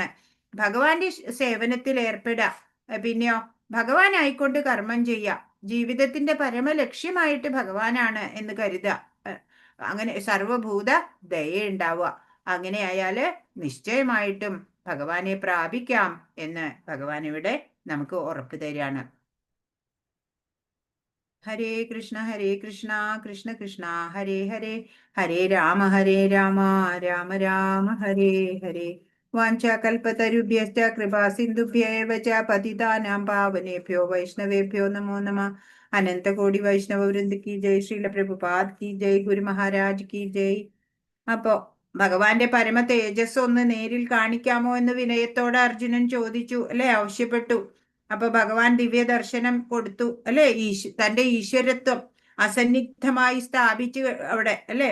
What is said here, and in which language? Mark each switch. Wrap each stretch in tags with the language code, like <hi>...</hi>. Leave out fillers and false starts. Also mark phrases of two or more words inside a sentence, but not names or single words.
<ml>ഭഗവാന്റെ സേവനത്തിൽ ഏർപ്പെടുക, പിന്നെയോ ഭഗവാനായിക്കൊണ്ട് കർമ്മം ചെയ്യുക, ജീവിതത്തിന്റെ പരമലക്ഷ്യമായിട്ട് ഭഗവാനാണ് എന്ന് കരുതുക, അങ്ങനെ സർവഭൂത ദയുണ്ടാവുക. അങ്ങനെ ആയാല് നിശ്ചയമായിട്ടും ഭഗവാനെ പ്രാപിക്കാം എന്ന് ഭഗവാൻ ഇവിടെ നമുക്ക് ഉറപ്പ് തരികയാണ്.</ml> <sa>ഹരേ കൃഷ്ണ കൃഷ്ണ കൃഷ്ണ ഹരേ ഹരേ, ഹരേ രാമ രാമ രാമ ഹരേ ഹരേ. വാഞ്ചാകൽപതരുഭ്യശ്ച കൃപാ സിന്ധുഭ്യേവ ച പതിതാനാം പാവനേഭ്യോ വൈഷ്ണവേഭ്യോ നമോ നമഃ.</sa> <hi>अनन्तकोटि वैष्णव वृन्द की जय, श्रील प्रभुपाद की जय, गुरु महाराज की जय.</hi> <ml>അപ്പോ ഭഗവാന്റെ പരമ തേജസ് ഒന്ന് നേരിൽ കാണിക്കാമോ എന്ന് വിനയത്തോടെ അർജുനൻ ചോദിച്ചു അല്ലെ, ആവശ്യപ്പെട്ടു. അപ്പൊ ഭഗവാൻ ദിവ്യ ദർശനം കൊടുത്തു അല്ലെ, തന്റെ ഈശ്വരത്വം അസന്നിഗ്ധമായി സ്ഥാപിച്ചു അവിടെ അല്ലെ.</ml>